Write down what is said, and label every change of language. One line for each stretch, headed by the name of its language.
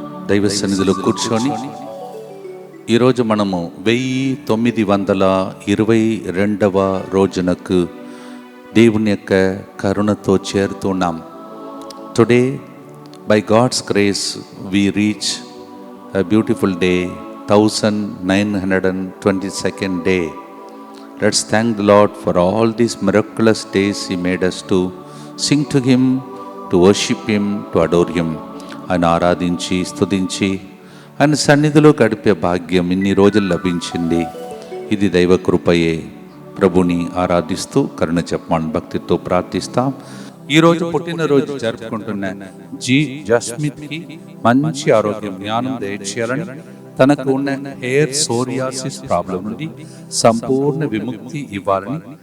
Telugu: దైవ సన్నిధిలో కూర్చొని ఈరోజు మనము 1922వ రోజునకు దేవుని యొక్క కరుణతో చేరుతున్నాం.
English: Today by God's grace we reach a beautiful day, 1922nd day. Let's thank the Lord for all these miraculous days He made us to sing to Him, to worship Him, to adore Him.
Telugu: ఆయన ఆరాధించి స్తుతించి ఆయన సన్నిధిలో గడిపే భాగ్యం ఇన్ని రోజులు లభించింది. ఇది దైవ కృపయే. ప్రభుని ఆరాధిస్తూ కరుణ చెప్పమని భక్తితో ప్రార్థిస్తాం. ఈరోజు పుట్టినరోజు జరుపుకుంటున్న జి జస్మిత్కి మంచి ఆరోగ్యం, జ్ఞానం దయచేయాలని, తనకు ఉన్న హెయిర్ సోరియాసిస్ ప్రాబ్లం నుండి సంపూర్ణ విముక్తి ఇవ్వాలని,